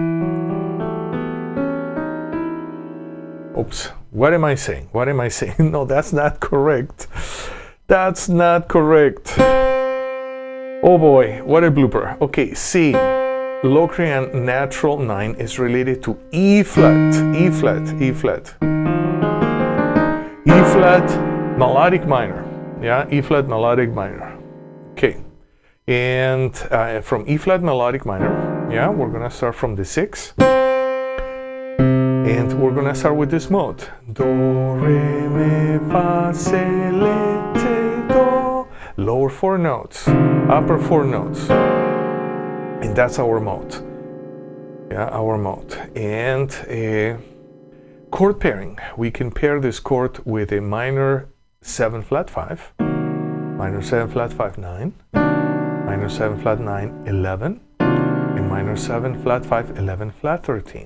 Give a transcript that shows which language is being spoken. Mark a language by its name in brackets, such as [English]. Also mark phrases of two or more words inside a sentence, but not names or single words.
[English] Oops, what am I saying? What am I saying? No, that's not correct. That's not correct. Oh boy, what a blooper. Okay, C, Locrian natural 9 is related to E flat, E flat, E flat. E flat, melodic minor. Yeah, E flat, melodic minor. Okay, and from E flat, melodic minor, yeah, we're gonna start from the 6. And we're gonna start with this mode. Do, re, mi, fa, si, le, ti, do. Lower 4 notes, upper 4 notes. And that's our mode. Yeah, our mode. And chord pairing. We can pair this chord with a minor 7 flat 5, minor 7 flat 5, 9, minor 7 flat 9, 11, and minor 7 flat 5, 11 flat 13.